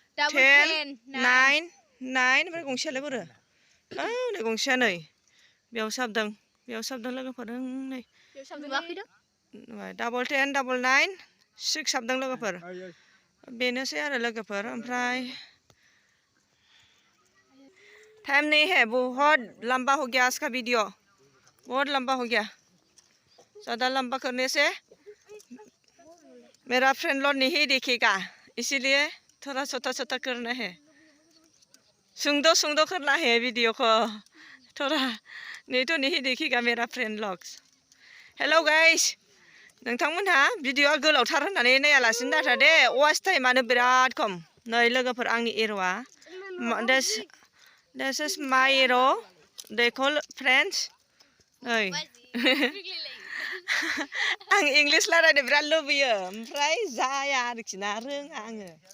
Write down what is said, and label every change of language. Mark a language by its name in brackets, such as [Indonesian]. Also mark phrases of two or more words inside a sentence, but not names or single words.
[Bodo] 9 ओमफ्राय गंसेयालाय बोरो नै गंसेया नै बेयाव साबदों लोगोफोर नै डाबल 10 डाबल 9 6 साबदों लोगोफोर बेनोसै आरो लोगोफोर ओमफ्राय [Hindi] टाइम नहीं है बहुत लंबा हो गया आज का वीडियो बहुत लंबा हो गया ज़्यादा लंबा करने से मेरा फ्रेंड लोग नहीं देखेगा इसीलिए थोड़ा छोटा करना है सुंदो करना है वीडियो को थोड़ा नहीं तो नहीं देखेगा मेरा फ्रेंड लोग [English] hello guys [Bodo] नोंथांमोनहा भिडिअआ गोलावथार होननानै नायालासिनो दाथा दे वाच टाइमानो बिराद खम नै लोगोफोर आंनि एर'आ [English] this is my arrow they call friends [Bodo] नै आं इंलिश रायलायनो बिराद लुबैयो ओमफ्राय जाया आरोखि ना रोङा आङो